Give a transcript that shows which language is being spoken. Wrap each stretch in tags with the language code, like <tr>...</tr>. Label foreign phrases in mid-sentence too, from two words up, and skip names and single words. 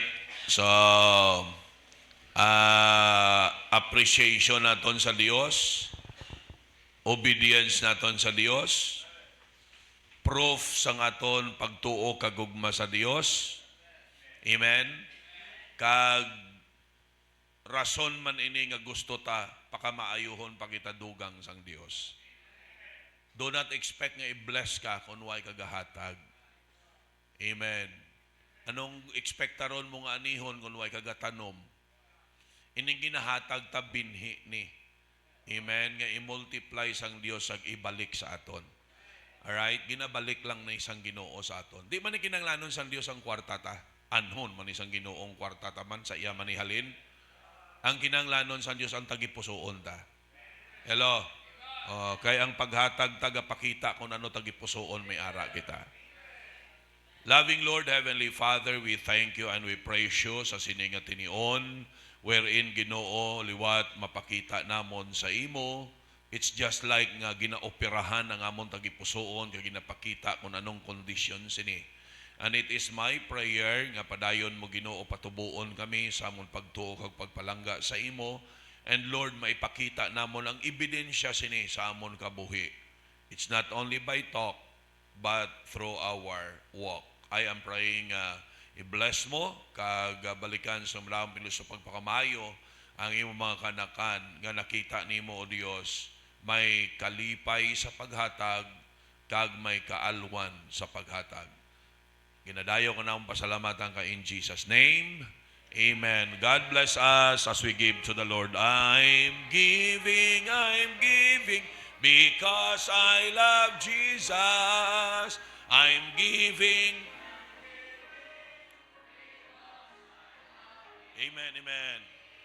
<hil>So, appreciation naton sa Dios, obedience naton sa Dios, proof sa aton pagtuo kagugma sa Dios. Amen. Kag rason man ini nga gusto ta pakamaayuhon pa kita dugang sang Dios.</hil> <en>Do not expect</en> <hil>nga i-bless ka kung way kagahatag. Amen. Anong expectaron mo nga anihon kung way kagatanom? Ining ginahatag ta binhi ni. Amen. Nga i-multiply sang Dios ag ibalik sa aton. Alright? Ginabalik lang na isang Ginoo sa aton. Di man ni kinanglanon sang Dios ang kwarta ta. Anhon man isang Ginoong kwarta ta man sa iya manihalin. Ang kinanglanon sa Dios ang tagipusoon ta. Hello? Kaya ang paghatag tagapakita kung ano tagipusoon may ara kita.</hil> <en>Loving Lord, Heavenly Father, we thank you and we praise you</en> <hil>sa sininga tinion,</hil> <en>wherein</en> <hil>Ginoo liwat mapakita namon sa imo.</hil> <en>It's just like</en> <hil>nga ginaoperahan ang amon tagipusoon kay ginapakita kung anong kondisyon sini.</hil> <en>And it is my prayer</en> <hil>nga padayon mo Ginoo patubuon kami sa amon pagtuo kag pagpalangga sa imo.</hil> <en>And Lord,</en> <hil>maipakita namon ang ebidensya sini sa amon kabuhi.</hil> <en>It's not only by talk but through our walk. I am praying</en> <hil>i-bless mo kag balikan sa malamang pilos sa pagpakamayo ang imo mga kanakan nga nakita nimo o Dios, may kalipay sa paghatag kag may kaalwan sa paghatag. Ginadayo ko na ang pasalamatan ka</hil> <en>in Jesus' name.</en> <hil>Amen.</hil> <en>God bless us as we give to the Lord. I'm giving because I love Jesus. I'm giving. Amen, amen.</en>